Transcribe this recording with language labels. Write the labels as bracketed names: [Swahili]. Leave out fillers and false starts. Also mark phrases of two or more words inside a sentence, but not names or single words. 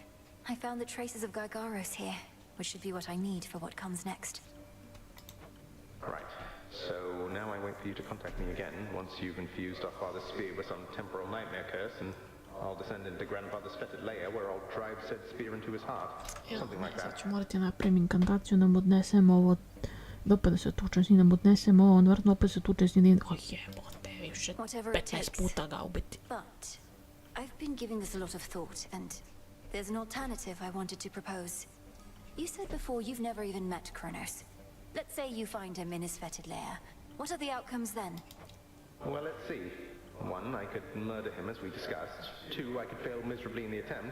[English] I found the traces of Gygaros here, which should be what I need for what comes next. Right. So now I wait for you to contact me again once you've infused our father's spear with some temporal nightmare curse, and I'll descend into grandfather's fetid lair where I'll drive said spear into his heart. Something like that. [Croatian] Sad ću morati napravim inkantaciju da mu odnesem ovo. Opet da se tučem s njim, da mu odnesem ovo, on vjerojatno opet se tuče s njim. O jebote, više 15 puta ga ubiti. [English] But I've been giving this a lot of thought, and there's an alternative I wanted to propose. You said before you've never even met Kronos. Let's say you find him in his fetid lair. What are the outcomes then? Well, let's see. 1, I could murder him as we discussed. 2, I could fail miserably in the attempt.